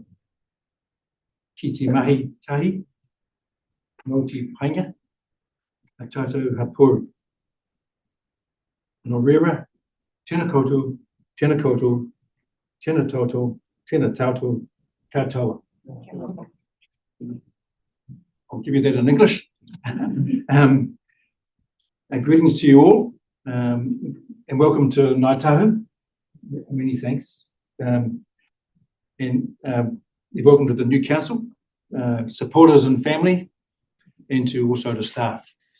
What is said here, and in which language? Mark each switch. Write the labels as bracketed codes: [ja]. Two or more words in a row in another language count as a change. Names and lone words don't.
[mi] Ki te mahi tahi. Nō te painga. A tātou hapori. No reira, tēnā koutou, tēnā koutou, tēnā tātou, tēnā tātou, katoa. [en] I'll give you that in English. And greetings to you all, and welcome to Ngāi Tahu. Many thanks. And welcome to the new council, supporters and family, and to also the staff.